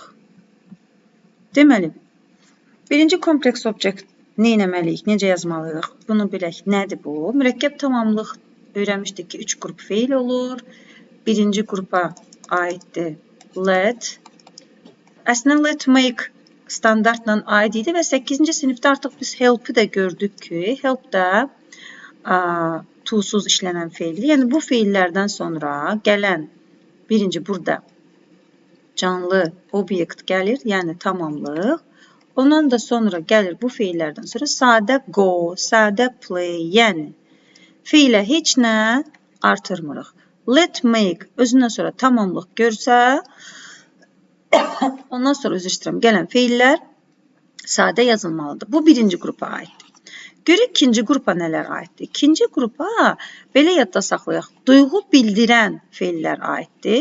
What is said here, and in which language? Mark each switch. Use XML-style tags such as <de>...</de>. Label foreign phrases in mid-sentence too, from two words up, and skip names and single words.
<az>Deməli, birinci</az> <en>Complex Object</en> <az>nə etməliyik, necə yazmalıyıq? Bunu bilək. Nədir bu? Mürəkkəb tamamlıq öyrənmişdik ki, 3 qrup feil olur. Birinci qrupa aiddir let. Əslində</az> <en>let make</en> <az>standartla aid idi və 8-ci sinifdə artıq biz help-ı da gördük ki, help da to-suz işlənən feildir. Yəni bu feillərdən sonra gələn birinci burada canlı obyekt gəlir, yəni tamamlıq. Ondan da sonra gəlir bu feillərdən sonra sadə go, sadə play, yəni feilə heç nə artırmırıq.</az> <en>Let make</en> <az>özündən sonra tamamlıq görsə, ondan sonra üzr istəyirəm, gələn feillər sadə yazılmalıdır. Bu birinci qrupa aiddir. Görək ikinci qrupa nələr aiddir? İkinci qrupa belə yadda saxlayaq. Duyğu bildirən feillər aiddir.</az>